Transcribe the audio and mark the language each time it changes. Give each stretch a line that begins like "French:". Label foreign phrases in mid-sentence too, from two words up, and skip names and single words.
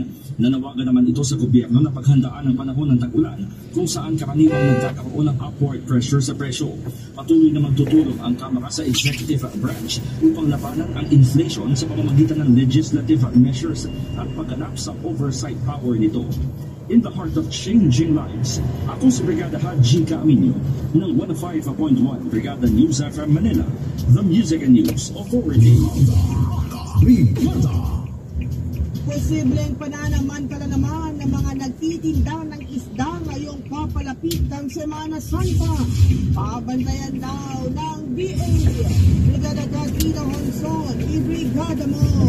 Filipino: Nanawagan naman ito sa gobyerno na paghandaan ang panahon ng tag-ulan kung saan karaniwang nagkakaroon ng
English: upward pressure
Filipino: sa presyo. Patuloy na magtutulong ang Kamara sa Executive Branch upang labanan ang inflation sa pamamagitan ng
English: legislative measures
Filipino: at pagganap sa
English: oversight power
Filipino: nito.
English: In the heart of changing lives,
Filipino: ako si Brigada Haji Camino ng 105.1 Brigada News FM Manila,
English: the Music and News Authority.
Filipino: Posibleng pananamantala naman ng mga nagtitinda ng isda ngayong papalapit ng Semana Santa. Pabantayan daw ng BA. Brigada Katrina Honson, i-brigada mo!